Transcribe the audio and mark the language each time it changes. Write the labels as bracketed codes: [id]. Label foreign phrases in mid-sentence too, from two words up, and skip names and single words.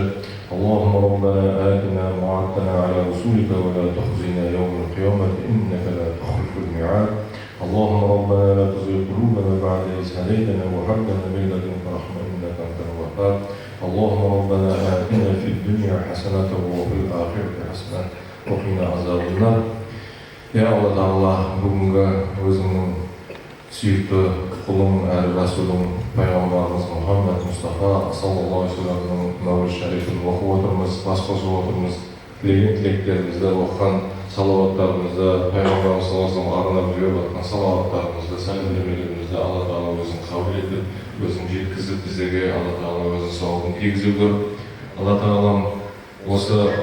[ar] اللهم ربنا آتنا ما وعدتنا على رسولك ولا تخزنا يوم القيامة إنك لا تخلف الميعاد. اللهم ربنا لا تزغ قلوبنا بعد إذ هديتنا وهب لنا من لدنك رحمة إنك أنت الوهاب. اللهم ربنا آتنا في الدنيا حسنة وفي الآخرة حسنة وقنا عذاب النار. يا الله تعالى, [kk] бүгінгі өзіңнің сүйікті құлың әрі Расулың пайғамбарымыз Мұхаммед Мұстафа [ar] صلى الله عليه وسلم [kk] мәулид шарифін оқып отырмыз, бас қосып отырмыз. Тілеген тілектерімізді оқыған салауаттарымызды, пайғамбарымыз [ar] صلى الله عليه وسلم [kk] арнап жіберіп жатқан салауаттарымызды, сәлемдемелерімізді Алла Тағала өзің қабыл етіп, өзің жеткізіп біздерге Алла Тағала өзің сауабын тигізіп көріп, Алла Тағалам осы